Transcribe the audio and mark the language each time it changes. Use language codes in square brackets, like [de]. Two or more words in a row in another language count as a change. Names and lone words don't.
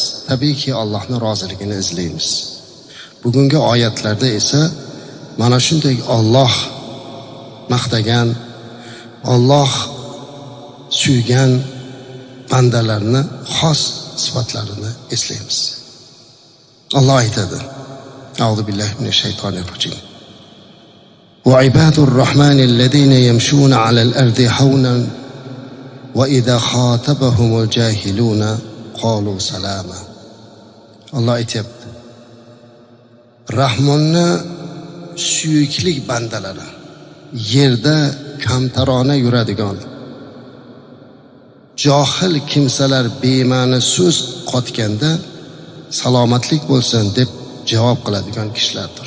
[uz] Tabiiyki Allohning roziligini izlaymiz. Bugungi oyatlarda esa mana shunday Alloh maqtagan, Alloh suygan bandalarni xos sifatlarini eslaymiz. Alloh aytadi: [ar] أعوذ بالله من الشيطان الرجيم. وعباد الرحمن الذين يمشون على الأرض هونا وإذا خاطبهم الجاهلون قالوا سلاما. [uz] Alloh aytibdi: Rahmonni suyuklik bandalari, yerda kamtarona yuradigan, johil kimsalar bema'ni so'z qotganda salomatlik bo'lsin deb javob qiladigan kishilardir.